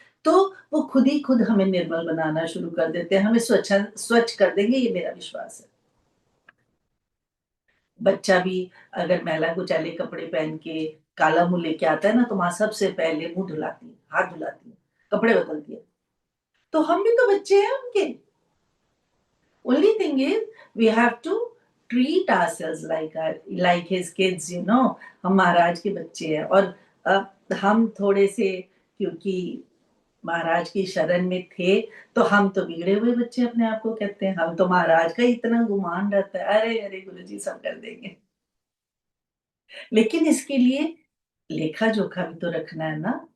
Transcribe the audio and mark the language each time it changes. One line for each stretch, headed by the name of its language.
Hindi: तो वो खुद ही खुद हमें निर्मल बनाना शुरू कर देते हैं, हमें स्वच्छ कर देंगे, ये मेरा विश्वास है। बच्चा भी अगर मैला कुचैले कपड़े पहन के काला मुंह लेके आता है ना, तो माँ सबसे पहले मुंह धुलाती है, हाथ धुलाती है, कपड़े बदलती है। तो हम भी तो बच्चे हैं उनके।
English: Only thing is we have to treat ourselves like his kids, you know.
Hindi: हम महाराज के बच्चे हैं और हम थोड़े से, क्योंकि महाराज की शरण में थे, तो हम तो बिगड़े हुए बच्चे अपने आप को कहते हैं। हम तो महाराज का इतना गुमान रहता है, अरे अरे गुरुजी सब कर देंगे। लेकिन इसके लिए लेखा जोखा भी तो रखना है ना।